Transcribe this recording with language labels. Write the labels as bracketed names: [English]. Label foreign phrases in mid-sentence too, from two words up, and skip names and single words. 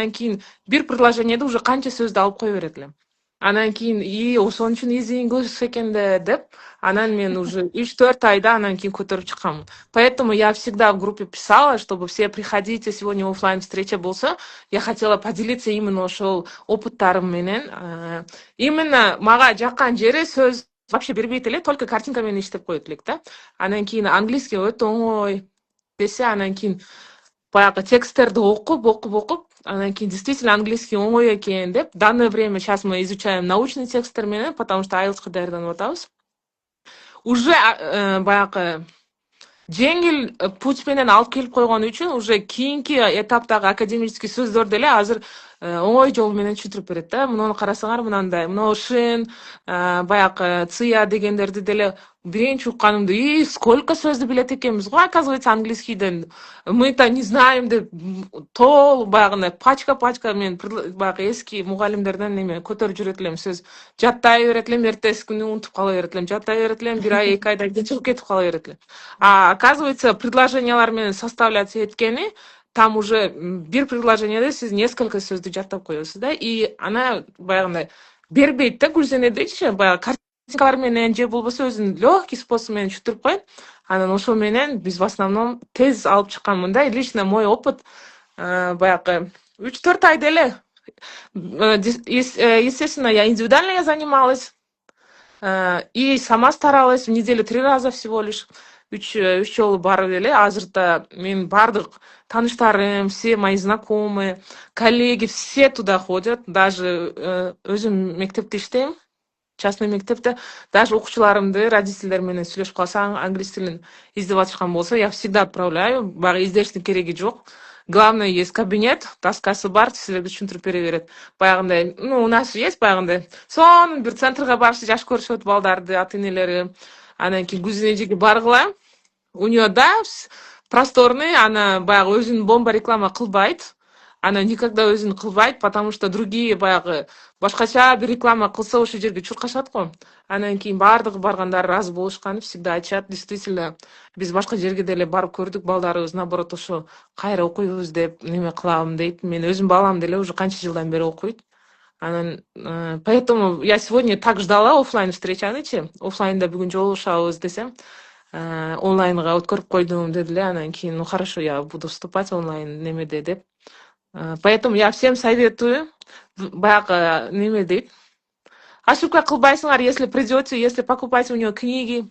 [Kyrgyz] Анан кийин бир предложениеде уже канча сөздү алып кое берет эле. Анан кийин ошон үчүн [English] easy English [Kyrgyz] экен да деп, анан мен уже 3-4 айда анан кийин көтөрүп чыкканмын. [Russian] Поэтому я всегда в группе писала, чтобы все приходите, сегодня оффлайн встреча болсо, я хотела поделиться именно [Kyrgyz] ошол опыттарым менен. Именно мага жаккан жери сөз вообще бербейт эле, [Russian] только картинка [Kyrgyz] менен иштеп коет элек да. Анан кийин английский өтө оңой десе, анан кийин баягы тексттерди окуп, анан кийин [Russian] действительно английский [Kyrgyz] оңой экен деп, [Russian] в данное время сейчас мы изучаем научный [Kyrgyz] тексттер менен, [Russian] потому что [Kyrgyz] IELTS-ка даярданып атабыз. Уже баягы жеңил путь менен алып келип койгон үчүн уже кийинки этаптагы академический сөздөрдү эле азыр оңой жол менен түшүндүрүп берет да. Муну карасаңар мынандай, мына шин, баягы ция дегендерди деле биринчи укканымда, сколько сөздү билет экенбиз го, [Russian] оказывается, английскийден. Мы-то не знаем [Kyrgyz] деп баягындай пачка мен баягы эски мугалимдерден неме көтөрүп жүрөт элем сөз. Жаттай берет элем, эртеси күнү унутуп кала берет элем, жаттай берет элем, бир ай, 2 айдан кийин чыгып кетип кала берет элем. [Russian] А оказывается, [Kyrgyz] предложениялар менен составляться эткени, [Russian] там уже [Kyrgyz] бир предложениеде сиз несколько сөздү жаттап коесуз да, и ана баягындай бербейт да, Гүлзенедечи, баягы картинкалар менен же болбосо өзүнүн [Russian] легкий способ [Kyrgyz] менен түшүндүрүп коет. Анан ошо менен биз [Russian] в основном [Kyrgyz] тез алып чыкканмын да. [Russian] Лично мой опыт [Kyrgyz] баягы 3-4 айда эле. [Russian] Естественно, я индивидуально занималась. И сама старалась в неделю 3 раза всего лишь. [Kyrgyz] 3 жолу барып эле. Азырда менин бардык тааныштарым, [Russian] все мои знакомые, коллеги, все туда ходят. [Kyrgyz] Даже өзүм мектепте иштейм, частный мектепте. Даже окуучуларымды родительдер менен сүйлөшүп калсаң, англис тилин издеп атышкан болсо, [Russian] я всегда отправляю. [Kyrgyz] Баягы издештин кереги жок. [Russian] Главное, есть кабинет, [Kyrgyz] таскасы бар, силерге түшүндүрүп бере берет. Баягындай, [Russian] у нас же есть баягындай. [Kyrgyz] Сонун бир центрга барышып жаш көрүшөт балдарды, ата энелери. Анан кийин Гүлзенежеге баргыла. [Russian] У нее, да, просторный, она [Kyrgyz] баягы өзүн бомба реклама кылбайт. [Russian] Она никогда [Kyrgyz] өзүн кылбайт, [Russian] потому что другие [Kyrgyz] баягы башкача бир реклама кылса ошол жерге чуркашат го. Анан кийин бардыгы баргандар ыраазы болушкан, всегда айтышат. Действительно, биз башка жерге деле барып көрдүк, балдарыбыз наоборот ошо кайра окуйбуз деп неме кылабым дейт. Мен өзүм балам деле уже канча жылдан бери окуйт. [Russian] Анан поэтому я сегодня так ждала офлайн встречанычы. [Kyrgyz] Офлайнда бүгүн жолугушабыз десем, онлайнга өткөрүп койдум деди эле. Анан кийин, [Russian] хорошо, я буду вступать онлайн [Kyrgyz] немеде деп. [Russian] Поэтому я всем советую, [Kyrgyz] баягы неме дейт. Ошибка кылбайсыңар, [Russian] если придете, если покупаете у нее книги.